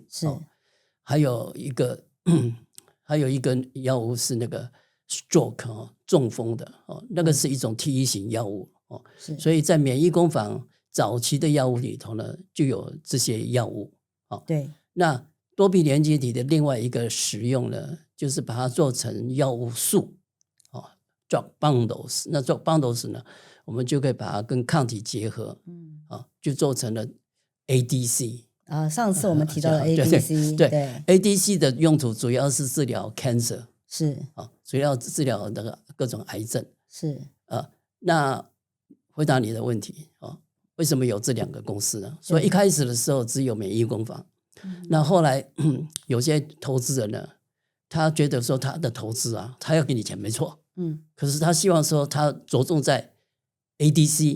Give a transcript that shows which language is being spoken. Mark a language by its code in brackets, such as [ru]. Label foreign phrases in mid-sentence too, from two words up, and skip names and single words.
[zh] 還有一個藥物是那個 stroke 中風的那個是一種 T1型藥物所以在免疫工坊早期的藥物裡頭呢，就有這些藥物。那多臂連接體的另外一個使用呢，就是把它做成藥物素 [en] drug bundles。 [zh] 那 [en] drug bundles [zh] 呢，我們就可以把它跟抗體結合，就做成了 ADC。上次我們提到的 ADC，對 ADC 的用途主要是治療 cancer，主要治療那個各種癌症。那回答你的問題為什麼有這兩個公司呢？所以一開始的時候只有免疫工坊，那後來有些投資人呢，他覺得說他的投資他要給你錢沒錯，可是他希望說他着重在 ADC。